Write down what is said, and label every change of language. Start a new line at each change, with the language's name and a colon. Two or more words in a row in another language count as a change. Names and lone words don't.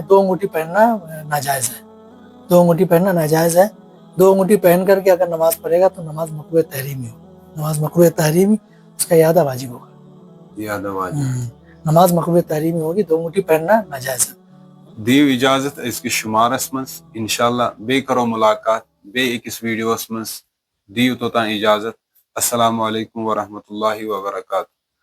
Urdu: 2 انگوٹھی پہننا ناجائز ہے. 2 انگوٹھی پہننا ناجائز ہے. 2 انگوٹھی پہن کر کے اگر نماز پڑھے گا تو نماز مکروہ تحریمی ہو. نماز مکروہ تحریمی, اس کا اعادہ واجب ہوگا. اعادہ واجب, نماز مکروہ تحریمی ہوگی. 2 انگوٹھی پہننا ناجائز ہے.
Kashmiri: دیو اجازت اس کی شمارس منز انشاءاللہ بے کرو ملاقات بے اکس ویڈیوس منز. دیو توتان اجازت.
Arabic: السلام علیکم ورحمۃ اللہ وبرکاتہ.